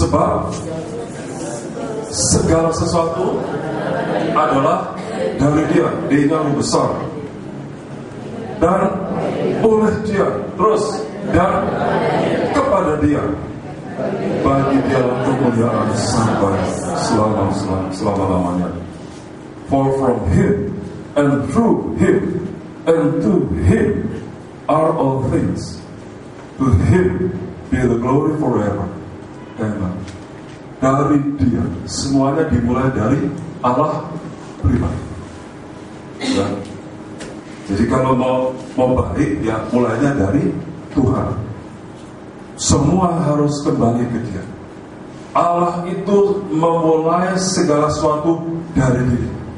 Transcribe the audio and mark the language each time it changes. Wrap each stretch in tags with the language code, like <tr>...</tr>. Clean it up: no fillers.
<id>Sebab segala sesuatu adalah dari Dia, Dia yang besar, dan oleh Dia, terus dan kepada Dia, bagi Dia kemuliaan sampai selama-lamanya.</id> <en>For from Him and through Him and to Him are all things. To Him be the glory forever. Amen.</en> <id>Dari Dia, semuanya dimulai dari Allah pribadi. Ya. Jadi kalau mau baik, ya mulainya dari Tuhan. Semua harus kembali ke Dia. Allah itu memulai segala sesuatu dari diri.</id>